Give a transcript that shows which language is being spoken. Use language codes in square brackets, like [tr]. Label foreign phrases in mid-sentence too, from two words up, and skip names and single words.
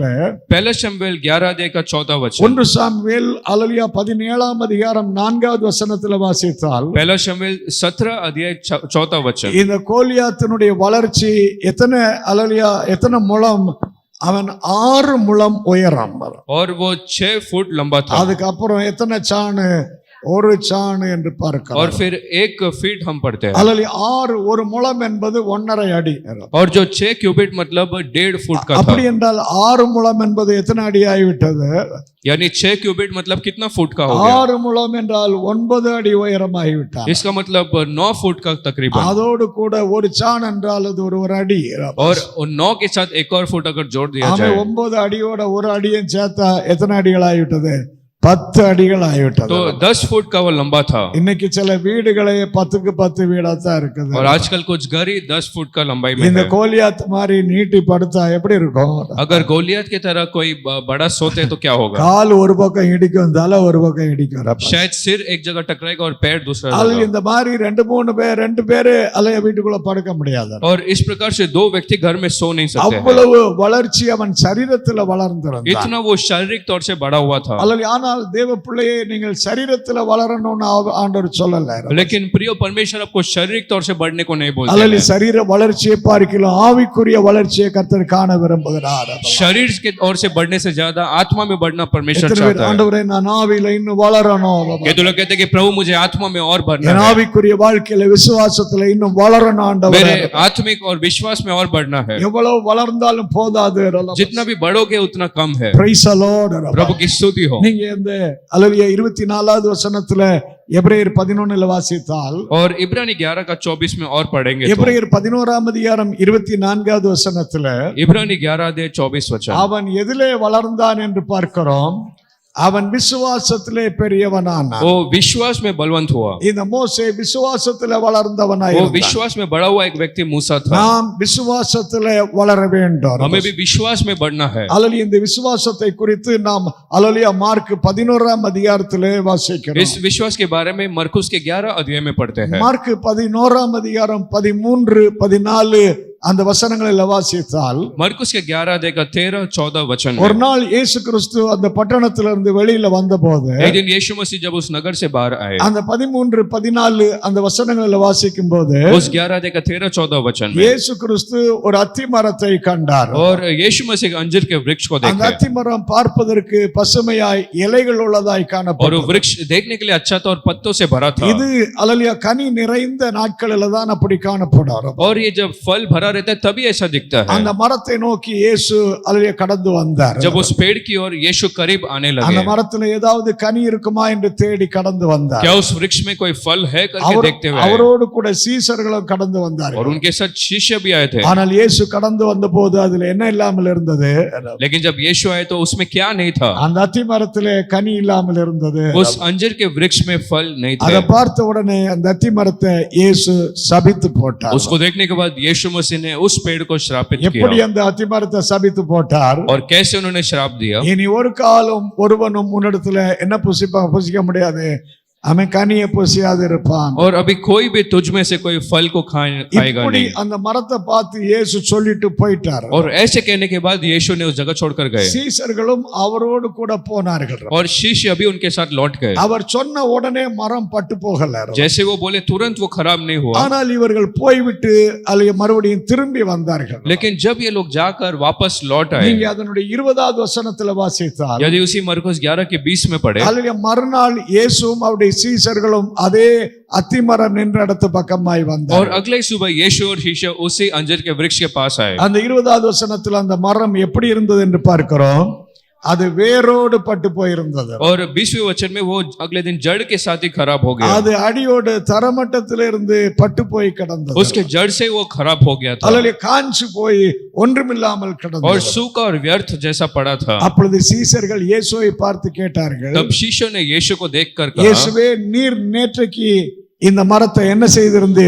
[hi] पहला शमूएल 11 अध्याय का 4वां वचन, [ta] 1 சாமுவேல் அல்லேலூயா 17ஆம் அதிகாரம் 4வது வசனத்துல வாசித்தால், [hi] पहला शमूएल 17 अध्याय 4वां वचन, [ta] இந்த கோலியாத்தினுடைய வளர்ச்சி எத்தனை முழம்? அவன் 6 முழம் உயரம். [hi] और वो 6 फुट लंबा था। [ta] அதுக்கப்புறம் எத்தனை சாணு? 1 சாணு என்று பார்க்கிறோம். [hi] और फिर 1 फीट हम पढ़ते हैं, [ta] அல்லேலூயா 6 1 முழம் என்பது 1.5 அடி. [hi] और जो 6 क्यूबिट मतलब 1.5 फुट का था। [ta] அப்படி என்றால் 6 முழம் என்பது எத்தனை அடி ஆகிவிட்டது? [hi] यानी 6 क्यूबिट मतलब कितना फुट का हो गया? [ta] 6 முழம் என்றால் 9 அடி உயரமாகிவிட்டான். [hi] इसका मतलब 9 फुट का तकरीबन, [ta] அதோடு கூட 1 சாண் என்றால் அது ஒரு அடி. [hi] और 9 के साथ 1 और फुट अगर जोड़ दिया [ta] அவன் [hi] जाए [ta] 9 அடியோட 1 அடியும் சேர்த்தா எத்தனை அடிகள் ஆகிவிட்டது? 10 அடிகள் ஆகிவிட்டது. [hi] तो 10 फुट का वो लंबा था। [ta] இன்னைக்கு சில வீடுகளே 10க்கு 10 வீடா தான் இருக்குது. [hi] और आजकल कुछ घर ही 10 फुट का लंबाई में [ta] இந்த [hi] है। [ta] கோலியாத் மாதிரி நீட்டி படுத்தா எப்படி இருக்கும்? [hi] अगर गोलियत की तरह कोई बड़ा सोते तो क्या होगा? [ta] கால் ஒரு பக்கம் இடிக்கும், தலை ஒரு பக்கம் இடிக்கும். [hi] शायद सिर एक जगह टकराएगा और पैर दूसरा [ta] அது [hi] जगह। [ta] இந்த மாதிரி 2 பேரு அல்லைய வீட்டுக்குள்ள படுக்க முடியாது. [hi] और इस प्रकार से 2 व्यक्ति घर में सो नहीं सकते हैं। [ta] அவ்வளவு வளர்ச்சி அவன் சரீரத்துல வளர்ந்திருந்தான். [hi] इतना वो शारीरिक तौर से बड़ा हुआ था। [ta] அல்லது ஆனால் தேவ பிள்ளையே நீங்கள் சரீரத்துல வளரணும்னு ஆண்டவர் சொல்லல. [hi] लेकिन प्रिय परमेश्वर आपको शारीरिक तौर से बढ़ने को नहीं बोलते [ta] அல்லது [hi] हैं। [ta] சரீர வளர்ச்சியை பார்க்கலாம் ஆவிக்குரிய வளர்ச்சியை கர்த்தர் காண விரும்புகிறார். [hi] शरीर के ओर से बढ़ने से ज्यादा आत्मा में बढ़ना परमेश्वर [ta] எத்தனை பேர் [hi] चाहता है। [ta] ஆண்டவரே நான் ஆவியில இன்னும் வளரணும், [hi] कहते लोग कहते हैं कि प्रभु मुझे आत्मा में और बढ़ना [ta] என் [hi] है, [ta] ஆவிக்குரிய வாழ்க்கையில விசுவாசத்துல இன்னும் வளரணும் ஆண்டவரே. [hi] मेरे आत्मिक और विश्वास में और बढ़ना है। [ta] எவ்வளவு வளர்ந்தாலும் போதாது. [hi] जितना भी बढ़ोगे उतना कम है। [en] Praise the Lord. [hi] प्रभु की स्तुति हो। [ta] நீங்க இந்த அல்லேலூயா 24வது வசனத்துல எபிரேயர் 11ல வாசித்தால், [hi] और इब्रानी 11 का 24 में और पढ़ेंगे तो [ta] எபிரேயர் 11ஆம் அதிகாரம் 24வது வசனத்துல [hi] इब्रानी 11 अध्याय 24 वचन, [ta] அவன் எதிலே வளர்ந்தான் என்று பார்க்கிறோம். அவன் விசுவாசத்திலே பெரியவனானான். [hi] वो विश्वास में बलवंत हुआ। [ta] இந்த மோசே விசுவாசத்திலே வளர்ந்தவனாய் [hi] वो [ta] இருந்தான். [hi] विश्वास में बड़ा हुआ एक व्यक्ति मूसा था। [ta] நாம் விசுவாசத்திலே வளர வேண்டும். [hi] हमें भी विश्वास में बढ़ना है। [ta] அல்லேலூயா இந்த விசுவாசத்தை குறித்து நாம் அல்லேலூயா மார்க் 11ஆம் அதிகாரத்திலே வாசிக்கிறோம். [hi] इस विश्वास के बारे में मरकुस के 11 अध्याय में पढ़ते हैं। [ta] மார்க் 11ஆம் அதிகாரம் 13 14 அந்த வசனங்களை வாசித்தால், [hi] मरकुस के 11 अध्याय का 13 14 वचन [ta] ஒரு [hi] में, [ta] நாள் இயேசு கிறிஸ்து அந்த பட்டணத்திலிருந்து வெளியில வந்தபோது [hi] एक दिन यीशु मसीह जब उस नगर से बाहर आए, [ta] அந்த 13 14 அந்த வசனங்களை வாசிக்கும் போது [hi] उस 11 अध्याय का 13 14 वचन में, [ta] இயேசு கிறிஸ்து ஒரு அத்தி மரத்தை கண்டார். [hi] और यीशु मसीह के अंजीर के वृक्ष को [ta] அந்த [hi] देखे, [ta] அத்தி மரம் பார்ப்பதற்கு பசுமையாய் இலைகள் உள்ளதாய் [hi] और वो [ta] காணப்பட்டது. [hi] वृक्ष देखने के लिए अच्छा था और पत्तों से भरा था। [ta] இது அல்லேலூயா கனி நிறைந்த நாட்களில தான் அப்படி காணப்படும். [hi] और ये जब फल भरा रहता है तभी ऐसा दिखता है। [ta] அந்த மரத்தை நோக்கி இயேசு அல்லேலூயா கடந்து வந்தார். [hi] जब उस पेड़ की ओर यीशु करीब आने [ta] அந்த [hi] लगे, [ta] மரத்துல ஏதாவது கனி இருக்குமா என்று தேடி கடந்து வந்தார். [hi] क्या उस वृक्ष में कोई फल है करके देखते हुए आए। [ta] அவரோடு கூட சீசர்களும் கடந்து வந்தார்கள். [hi] और उनके साथ शिष्य भी आए थे। [ta] ஆனால் இயேசு கடந்து வந்தபோது அதுல என்ன இல்லாமல் இருந்தது? [hi] लेकिन जब यीशु आए तो उसमें क्या नहीं था? [ta] அந்த அத்தி மரத்திலே கனி இல்லாமல் இருந்தது. [hi] उस अंजीर के वृक्ष में फल नहीं [ta] அதை [hi] थे। [ta] பார்த்த உடனே அந்த அத்தி மரத்தை இயேசு சபித்து போட்டார். [hi] उसको देखने के बाद यीशु मसीह ने उस पेड़ को श्रापित [ta] எப்படி [hi] किया। [ta] அந்த அத்தி மரத்தை சபித்து போட்டார்? [hi] और कैसे उन्होंने श्राप दिया? [ta] இனி ஒரு காலம் ஒருவனும் உன்னிடத்துல என்ன புசிக்க முடியாது, அவன் கனியை புசியாது இருப்பான். [hi] और अभी कोई भी तुझ में से कोई फल को खाएगा [ta] இப்படி [hi] नहीं। [ta] அந்த மரத்தை பார்த்து இயேசு சொல்லிட்டு போயிட்டார். [hi] और ऐसे कहने के बाद यीशु ने उस जगह छोड़कर गए, [ta] சீசர்களும் அவரோடு கூட போனார்கள். [hi] और शिष्य अभी उनके साथ लौट गए। [ta] அவர் சொன்ன உடனே மரம் பட்டு போகல. [hi] जैसे वो बोले तुरंत वो खराब नहीं हुआ, [ta] ஆனால் இவர்கள் போய்விட்டு அல்லது மறுபடியும் திரும்பி வந்தார்கள். [hi] लेकिन जब ये लोग जाकर वापस लौट आए, [ta] நீங்க அதனுடைய 20வது வசனத்துல வாசித்தால், [hi] यदि उसी मरकुस 11 के 20 में पढ़े, [ta] அல்லது மறுநாள் இயேசுவும் அவருடைய சீசர்களும் அதே அத்திமரம் நின்ற இடத்து பக்கமாய் [hi] और [ta] வந்தார். [hi] अगले सुबह यीशु और शिष्य उसी अंजीर के वृक्ष के पास आए। [ta] அந்த 20வது வசனத்துல அந்த மரம் எப்படி இருந்தது என்று பார்க்கிறோம். அது வேரோடு பட்டு போயிருந்தது. [hi] और 20वें वचन में वो अगले दिन जड़ के साथ ही खराब हो गया, [ta] அது அடியோடு தரமட்டத்திலிருந்து பட்டு போய் கிடந்தது. [hi] उसके जड़ से वो खराब हो गया था [ta] அல்லது காஞ்சு போய் ஒன்றுமில்லாமல் [hi] और [ta] கிடந்தது. [hi] सूखा और व्यर्थ जैसा पड़ा था। [ta] அப்பொழுது சீசர்கள் இயேசுவை பார்த்து கேட்டார்கள், [hi] तब शिष्यों ने यीशु को देखकर कहा, [ta] இயேசுவே நீர் நேற்றைக்கு இந்த மரத்தை என்ன செய்திருந்தீர்?